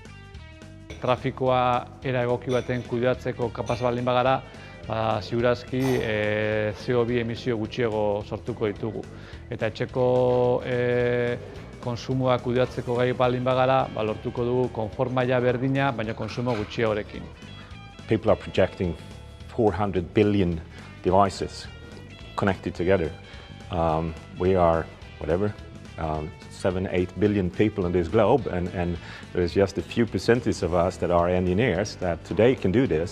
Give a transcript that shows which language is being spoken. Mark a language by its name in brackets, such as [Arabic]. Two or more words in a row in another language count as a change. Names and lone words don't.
[Basque] Trafikoa era egoki baten kudeatzeko kapaz baldin bagara, ziurazki CO2 emisio gutxiago sortuko ditugu. Eta etxeko konsumoa kudeatzeko gai baldin bagara, lortuko dugu konfort maila berdina, baina konsumo gutxiagorekin. [English] People are projecting 400 billion devices connected together. We are, whatever, 7-8 billion people on this globe, and there's just a few percentage of us that are engineers that today can do this.